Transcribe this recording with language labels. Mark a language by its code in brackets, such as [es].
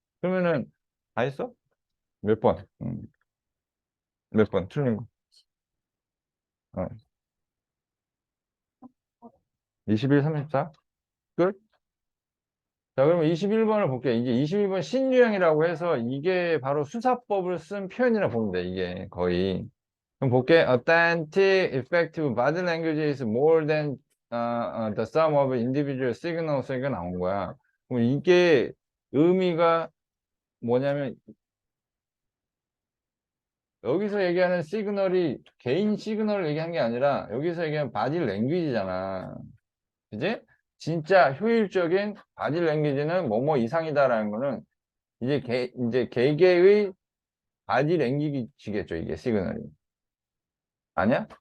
[ko] 그러면은 다 했어? 몇 번? 몇 번? 틀린 거. 어. 21, 34? 끝? 자, 그러면 21번을 볼게요. 이게 21번 신유형이라고 해서 이게 바로 수사법을 쓴 표현이라 보면 돼, 이게 거의. 그럼 볼게. [en] Authentic, effective body language is more than the sum of individual signals. [ko] 이거 나온 거야. 그럼 이게 의미가 뭐냐면 여기서 얘기하는 시그널이 개인 시그널을 얘기한 게 아니라 여기서 얘기하는 바디 랭귀지잖아. 그지? 진짜 효율적인 바디 랭귀지는 뭐뭐 이상이다라는 거는 이제 개개의 바디 랭귀지겠죠, 이게 시그널이. 아니야?